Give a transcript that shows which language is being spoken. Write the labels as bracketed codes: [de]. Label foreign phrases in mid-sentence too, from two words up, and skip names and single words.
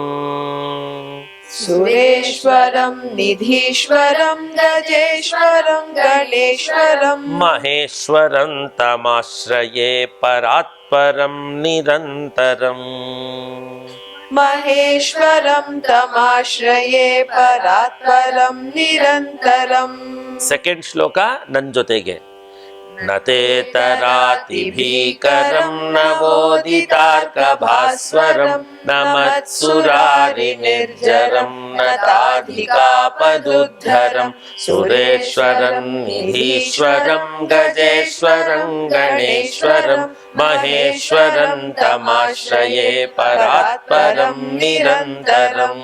[sa] सुरेश्वरं निधीश्वरं गजेश्वरं गणेश्वरम् महेश्वरं तमाश्रये परात्परं निरन्तरम् महेश्वरं तमाश्रये परात्परं निरन्तरम् [kn] ಸೆಕೆಂಡ್ ಶ್ಲೋಕ ನನ್ನ ಜೊತೆಗೆ. [sa] न ते तराति भीकरं नवोदितार्कभास्वरं न मत्सुरारिनिर्जरं नताधिकापदुद्धरं सुरेश्वरं निधीश्वरं गजेश्वरं गणेश्वरं महेश्वरं तमाश्रये परात्परं निरन्तरम्.